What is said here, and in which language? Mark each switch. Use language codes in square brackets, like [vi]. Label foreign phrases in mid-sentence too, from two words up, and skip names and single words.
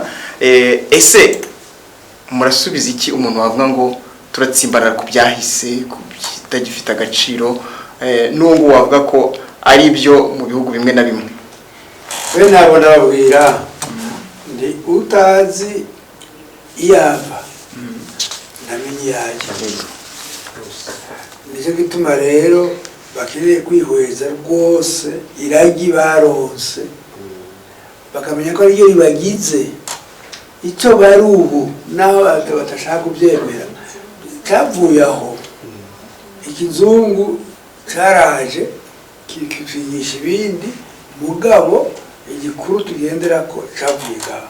[rw] Ese murasubiza iki umuntu wavuga ngo turatsimbarara ku byahise, ku bitagifite agaciro, n'ubwo wavuga ko ari byo mu bihugu bimwe na bimwe? we ntabwo ndababwira ndi utazi iyava namenye iyaje. Nicyo gituma rero bakeneye kwihweza rwose iragi baronse, bakamenya ko ariyo ribagize icyo bari ubu, naho batashaka kubyemera. Cyavuye aho ikizungu cyaraje kikigisha ibindi, mugabo igikuru tugendera ko cyavuye ngaho.